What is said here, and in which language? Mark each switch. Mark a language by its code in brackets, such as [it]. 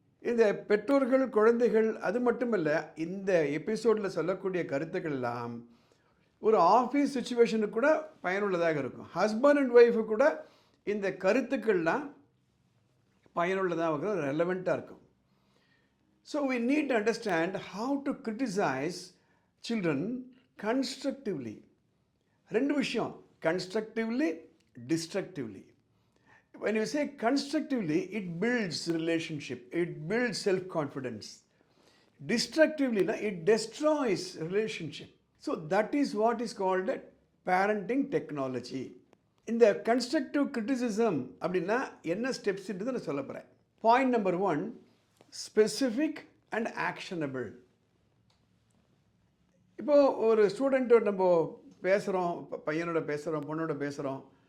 [ta] இந்த பெற்றோர்கள், குழந்தைகள், அது மட்டும் இல்லை, இந்த எபிசோடில் சொல்லக்கூடிய கருத்துக்கள் எல்லாம் ஒரு ஆஃபீஸ் சுச்சுவேஷனுக்கு கூட பயனுள்ளதாக இருக்கும். ஹஸ்பண்ட் அண்ட் ஒய்ஃபு கூட இந்த கருத்துக்கள்லாம் பயனுள்ளதாக இருக்கும், ரெலவெண்ட்டாக இருக்கும். [en] So we need to understand how to criticize children constructively. [ta] ரெண்டு விஷயம், constructively, destructively. [en] When you say constructively, it builds relationship, it builds self-confidence. Destructively, it destroys relationship. So that is what is called parenting technology. [ta] இந்த constructive criticism அப்படின்னா என்ன ஸ்டெப்ஸ்ன்றது நான் சொல்ல போகிறேன். [en] Point number 1, specific and actionable. [ta] இப்போது ஒரு ஸ்டூடெண்ட்டோட நம்ம பேசுகிறோம், பையனோட பேசுகிறோம், பொண்ணோட பேசுகிறோம்.